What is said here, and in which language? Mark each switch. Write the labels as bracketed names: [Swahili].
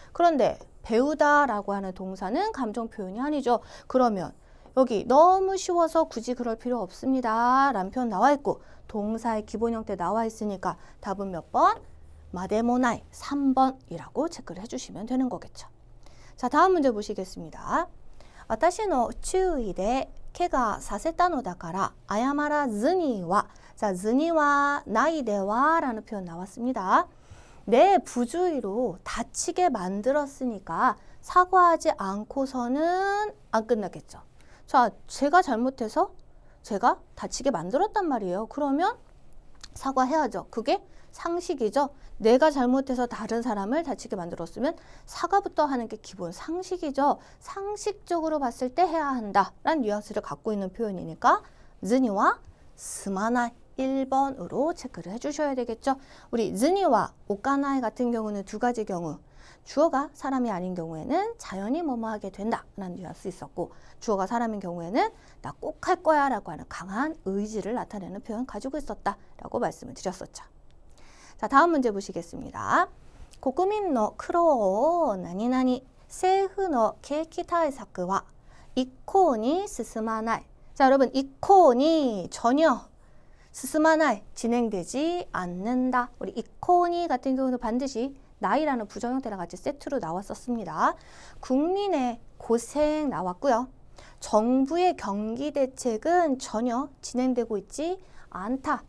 [Korean] 그런데 배우다라고 하는 동사는 감정 표현이 아니죠. 그러면 여기 너무 쉬워서 굳이 그럴 필요 없습니다 라는 표현 나와 있고 동사의 기본 형태 나와 있으니까 답은 몇 번? 마데모나이 3번이라고 체크를 해주시면 되는 거겠죠. 자, 다음 문제 보시겠습니다. [Japanese] 私の注意で怪我させたのだから謝らずには. 자, ずにはないでは [Korean] 라는 표현 나왔습니다. 내 부주의로 다치게 만들었으니까 사과하지 않고서는 안 끝나겠죠. 자, 제가 잘못해서 제가 다치게 만들었단 말이에요. 그러면 사과해야죠. 그게 상식이죠. 내가 잘못해서 다른 사람을 다치게 만들었으면 사과부터 하는 게 기본 상식이죠. 상식적으로 봤을 때 해야 한다라는 뉘앙스를 갖고 있는 표현이니까 즈니와 스마나이 1번으로 체크를 해주셔야 되겠죠. 우리 즈니와 오카나이 같은 경우는 두 가지 경우. 주어가 사람이 아닌 경우에는 자연히 뭐뭐 하게 된다라는 뉘앙스 있었고, 주어가 사람인 경우에는 나 꼭 할 거야 라고 하는 강한 의지를 나타내는 표현 가지고 있었다라고 말씀을 드렸었죠. 자, 다음 문제 보시겠습니다. 국민의 [Japanese] 苦労を 何々 政府の景気対策は 一向に進まない. [Korean] 자, 여러분, 一向に 전혀 스스마나이 진행되지 않는다. 우리 이코니 같은 경우는 반드시 나이라는 부정 형태랑 같이 세트로 나왔었습니다. 국민의 고생 나왔고요. 정부의 경기 대책은 전혀 진행되고 있지 않다.